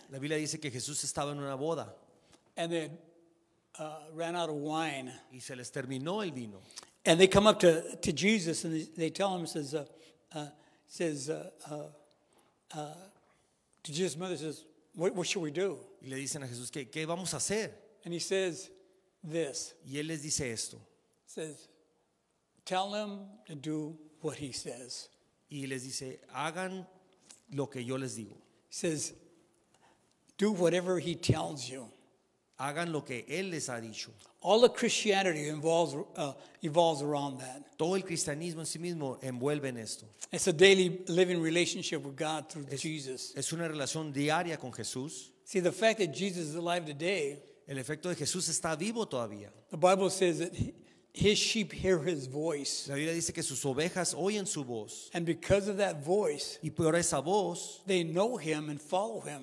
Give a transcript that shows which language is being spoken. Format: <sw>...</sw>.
<es>La Biblia dice que Jesús estaba en una boda</es> <en>and they ran out of wine.</en> <es>y se les terminó el vino.</es> <en>And they come up to Jesus and they tell him, to Jesus' mother says, what should we do?</en> <es>Y le dicen a Jesús, ¿qué vamos a hacer?</es> <en>And he says this,</en> <es>Y él les dice esto.</es> <en>says, tell them to do what he says.</en> <es>Y les dice, hagan lo que yo les digo.</es> <en>He says, do whatever he tells you.</en> <es>Hagan lo que él les ha dicho.</es> <en>All of Christianity evolves around that.</en> <es>Todo el cristianismo en sí mismo envuelve en esto.</es> <en>It's a daily living relationship with God through Jesus.</en> <es>Es una relación diaria con Jesús.</es> <en>See, the fact that Jesus is alive today,</en> <es>El efecto de Jesús está vivo todavía.</es> <en>the Bible says that his sheep hear his voice.</en> <es>La Biblia dice que sus ovejas oyen su voz.</es> <en>And because of that voice,</en> <es>Y por esa voz,</es> <en>they know him and follow him.</en>